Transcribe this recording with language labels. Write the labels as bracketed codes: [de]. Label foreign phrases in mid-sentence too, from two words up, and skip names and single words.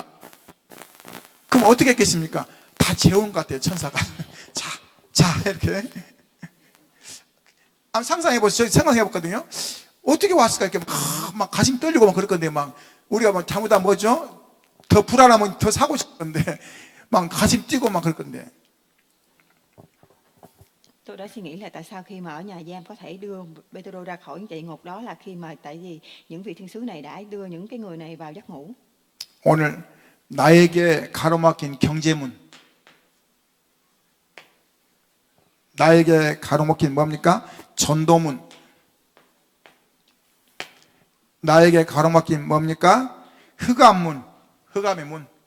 [ko] 그럼 어떻게 했겠습니까? 다 재운 것 같아요, 천사가. 자, 이렇게. 한번 상상해보세요. 저 생각해봤거든요. 어떻게 왔을까? 이렇게 막 가슴 떨리고 막 그럴 건데, 막 우리가 막 잘못하면 뭐죠? 더 불안하면 더 사고 싶을 건데, 막 가슴 뛰고 막 그럴 건데. [vi] Tôi đã suy nghĩ là tại sao khi mà ở nhà giam có thể đưa Pê-tê-rô ra khỏi địa ngục, đó là khi mà tại vì những vị thiên sứ này đã đưa những cái người này vào giấc ngủ. [ko] 오늘 나에게 가로막힌 경제문, 나에게 가로막힌 뭡니까? 전도문, 나에게 가로막힌 뭡니까? 흑암문, 흑암의 문.